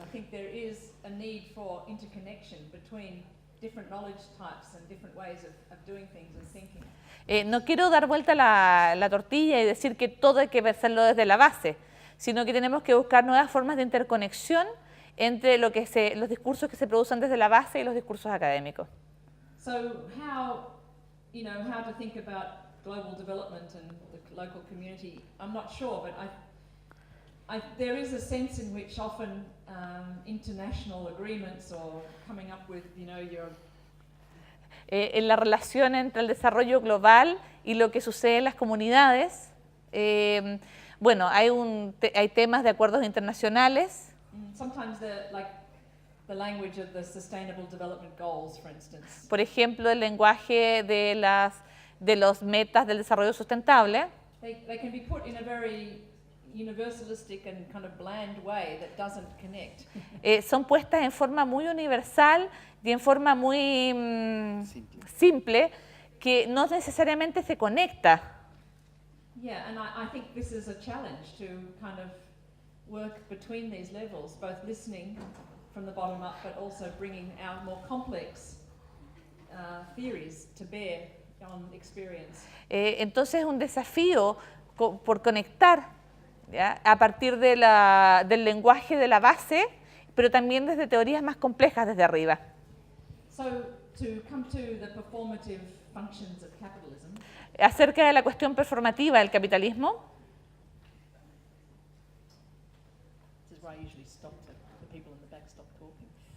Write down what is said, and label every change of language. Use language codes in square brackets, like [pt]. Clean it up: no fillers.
[en] I think there is a need for interconnection between different knowledge types and different ways of doing things and thinking. [es] No quiero dar vuelta la tortilla y decir que todo hay que hacerlo desde la base, sino que tenemos que buscar nuevas formas de interconexión entre los discursos que se producen desde la base y los discursos académicos. [en] So how to think about global development and the local community, I'm not sure, but there is a sense in which often international agreements or coming up with, your... [es] En la relación entre el desarrollo global y lo que sucede en las comunidades, bueno, hay temas de acuerdos internacionales. [en] Sometimes the language of the Sustainable Development Goals, for instance. [es] Por ejemplo, el lenguaje de los metas del desarrollo sustentable. [en] They can be put in a very universalistic and kind of bland way that doesn't connect. [es] Son puestas en forma muy universal y en forma muy simple, que no necesariamente se conecta. [en] Yeah, and I think this is a challenge to kind of work between these levels, both listening from the bottom up, but also bringing our more complex theories to bear on experience. [es] Entonces es un desafío por conectar, ¿ya?, a partir del lenguaje de la base, pero también desde teorías más complejas desde arriba. [en] So to come to the performative functions of capitalism. [es] Acerca de la cuestión performativa del capitalismo. [en] This is where I usually stop the people in the back stop talking.